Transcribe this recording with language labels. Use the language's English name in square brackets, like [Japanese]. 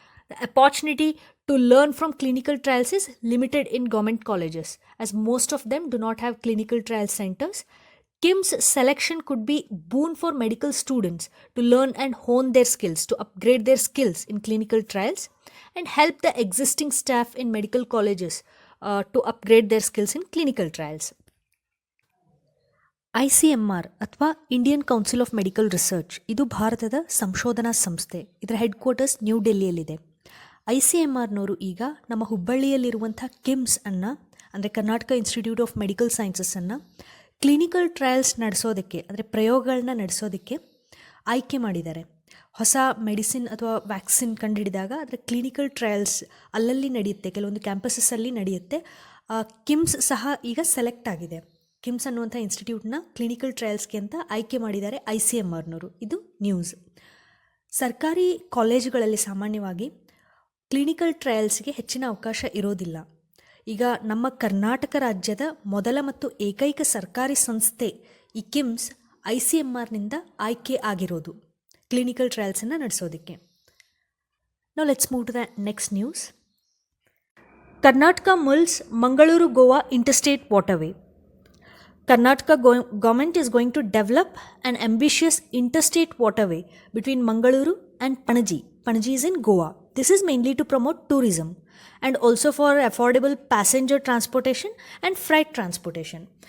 [English] The opportunity to learn from clinical trials is limited in government colleges, as most of them do not have clinical trial centers. KIMS selection could be boon for medical students to learn and hone their skills, to upgrade their skills in clinical trials, and help the existing staff in medical colleges to upgrade their skills in clinical trials. [Kannada] ICMR ಅಥವಾ Indian council of medical research ಇದು ಭಾರತದ ಸಂಶೋಧನಾ ಸಂಸ್ಥೆ. ಇದರ head quarters new ಡೆಲ್ಲಿಯಲ್ಲಿದೆ. ICMRನವರು ಈಗ ನಮ್ಮ ಹುಬ್ಬಳ್ಳಿಯಲ್ಲಿರುವಂಥ KIMS ಅನ್ನು, ಅಂದರೆ Karnataka institute of medical ಸೈನ್ಸಸ್ಸನ್ನು clinical trials ನಡೆಸೋದಕ್ಕೆ, ಅಂದರೆ ಪ್ರಯೋಗಗಳನ್ನ ನಡೆಸೋದಕ್ಕೆ ಆಯ್ಕೆ ಮಾಡಿದ್ದಾರೆ. ಹೊಸ ಮೆಡಿಸಿನ್ ಅಥವಾ ವ್ಯಾಕ್ಸಿನ್ ಕಂಡುಹಿಡಿದಾಗ ಅದರ ಕ್ಲಿನಿಕಲ್ ಟ್ರಯಲ್ಸ್ ಅಲ್ಲಲ್ಲಿ ನಡೆಯುತ್ತೆ, ಕೆಲವೊಂದು ಕ್ಯಾಂಪಸಸ್ಸಲ್ಲಿ ನಡೆಯುತ್ತೆ. KIMS ಸಹ ಈಗ ಸೆಲೆಕ್ಟ್ ಆಗಿದೆ. KIMS ಅನ್ನುವಂಥ ಇನ್ಸ್ಟಿಟ್ಯೂಟ್ನ ಕ್ಲಿನಿಕಲ್ ಟ್ರಯಲ್ಸ್ಗೆ ಅಂತ ಆಯ್ಕೆ ಮಾಡಿದ್ದಾರೆ ICMRನವರು. ಇದು ನ್ಯೂಸ್. ಸರ್ಕಾರಿ ಕಾಲೇಜುಗಳಲ್ಲಿ ಸಾಮಾನ್ಯವಾಗಿ ಕ್ಲಿನಿಕಲ್ ಟ್ರಯಲ್ಸ್ಗೆ ಹೆಚ್ಚಿನ ಅವಕಾಶ ಇರೋದಿಲ್ಲ. ಈಗ ನಮ್ಮ ಕರ್ನಾಟಕ ರಾಜ್ಯದ ಮೊದಲ ಮತ್ತು ಏಕೈಕ ಸರ್ಕಾರಿ ಸಂಸ್ಥೆ ಈ KIMS ICMRನಿಂದ ಆಯ್ಕೆ ಆಗಿರೋದು ಕ್ಲಿನಿಕಲ್ ಟ್ರಯಲ್ಸನ್ನು ನಡೆಸೋದಕ್ಕೆ. [English] Now let's move to the next news. Karnataka mulls Mangaluru-Goa interstate waterway. Karnataka government is going to develop an ambitious interstate waterway between Mangaluru and Panaji. Panaji is in Goa. This is mainly to promote tourism and also for affordable passenger transportation and freight transportation.